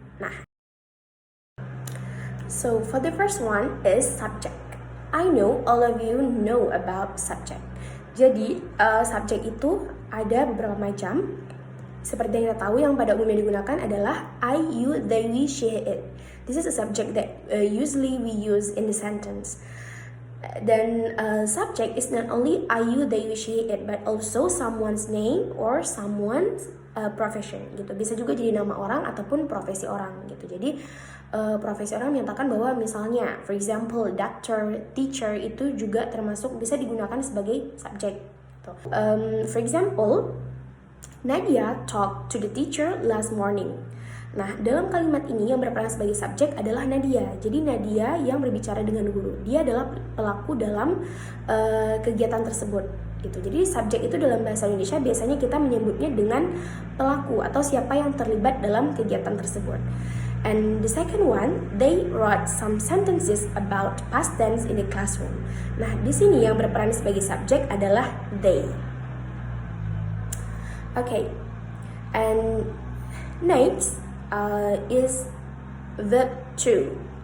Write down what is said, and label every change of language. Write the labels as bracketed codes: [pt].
[en] Nah, so for the first one is subject. I know all of you know about subject. [id] Jadi subjek itu ada beberapa macam. Seperti yang kita tahu, yang pada umumnya digunakan adalah I, you, they, we, she, it. [en] This is a subject that usually we use in the sentence. Dan subject is not only I, you, they, we, she, it, but also someone's name or someone's profession gitu. [id] Bisa juga jadi nama orang ataupun profesi orang gitu. Jadi profesi orang menyatakan bahwa misalnya, [en] for example, [id] doctor, teacher itu juga termasuk bisa digunakan sebagai subjek. Gitu. [en] For example, Nadia talked to the teacher last morning. [id] Nah, dalam kalimat ini yang berperan sebagai subjek adalah Nadia. Jadi Nadia yang berbicara dengan guru. Dia adalah pelaku dalam kegiatan tersebut. Gitu. Jadi subjek itu dalam bahasa Indonesia biasanya kita menyebutnya dengan pelaku atau siapa yang terlibat dalam kegiatan tersebut. [en] And the second one, they wrote some sentences about past tense in the classroom. [id] Nah, di sini yang berperan sebagai subjek adalah they. [en] Okay, and next is verb to.